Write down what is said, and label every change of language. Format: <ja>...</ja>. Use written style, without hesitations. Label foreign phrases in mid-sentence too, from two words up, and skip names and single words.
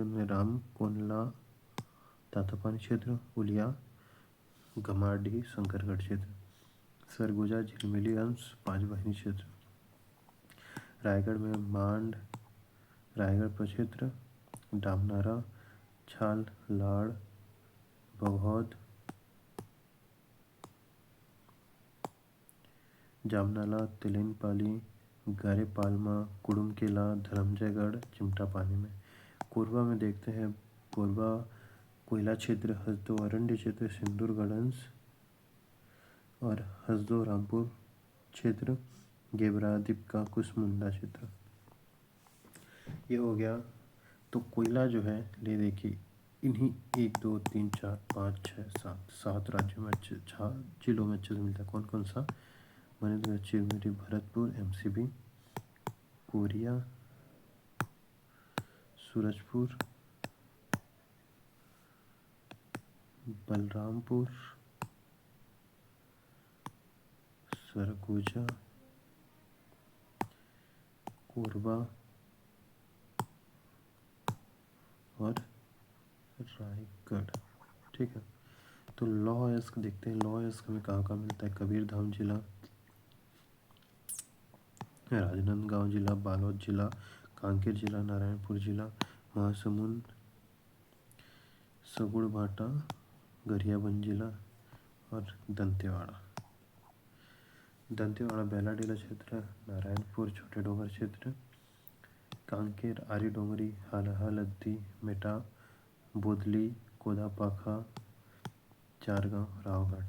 <hi>में राम कोनला, तातापानी क्षेत्र, उलिया, गमारडीह, शंकरगढ़ क्षेत्र, सरगुजा, झिलमिली अंश, पांचवाहिनी क्षेत्र, रायगढ़ में मांड, रायगढ़ प्रक्षेत्र, डामनारा, छाल, लाड़, बघौद, जामनाला, तिलेनपाली, गारेपालमा, कुडुमकेला, धरमजयगढ़, चिमटापानी में। कोरबा में देखते हैं कोरबा कोयला क्षेत्र, हसदो अरण्य क्षेत्र, सिंदूरगढ़ अंश और हसदो रामपुर क्षेत्र, गेवरा, दीपका, कुसमुंडा क्षेत्र। ये हो गया। तो कोयला जो है ले देखिए इन्हीं 1 2 3 4 5 6 7 राज्यों में जिलों में अच्छे से मिलता है। कौन कौन सा? मनेन्द्रगढ़, चिरमिरी, भरतपुर, एमसीबी, कोरिया, सूरजपुर, बलरामपुर, सरगुजा, कोरबा और रायगढ़। ठीक है, तो लौह अयस्क देखते हैं। लौह अयस्क हमें कहाँ कहाँ मिलता है? कबीरधाम जिला, राजनांदगांव जिला, बालोद जिला, कांकेर जिला, नारायणपुर जिला, महासमुंद, सगुड़भाटा, गरियाबंद जिला और दंतेवाड़ा। दंतेवाड़ा बेलाडीला क्षेत्र, नारायणपुर छोटे डोंगर क्षेत्र, कांकेर, आरी डोंगरी, हालहा, लद्दी, मेटा, बोदली, कोदापाखा, चारगांव, रावघाट।</hi>